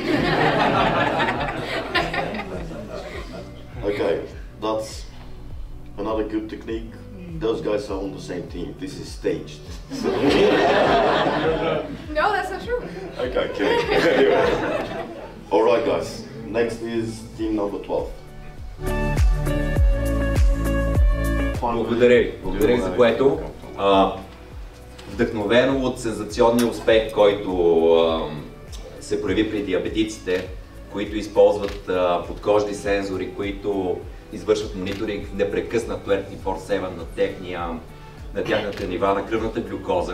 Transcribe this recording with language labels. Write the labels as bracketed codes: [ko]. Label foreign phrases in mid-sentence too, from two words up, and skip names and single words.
[en] Okay, that's another good technique. Those guys are on the same team. This is staged. No, that's not true. Okay, anyway. All right, guys. Next is team number 12. [bg] Благодаря ви за което. Вдъхновено от сензационния успех, който се прояви при диабетиците, които използват подкожни сензори, които извършват мониторинг непрекъснато 24/7 на тяхната нива на кръвната глюкоза.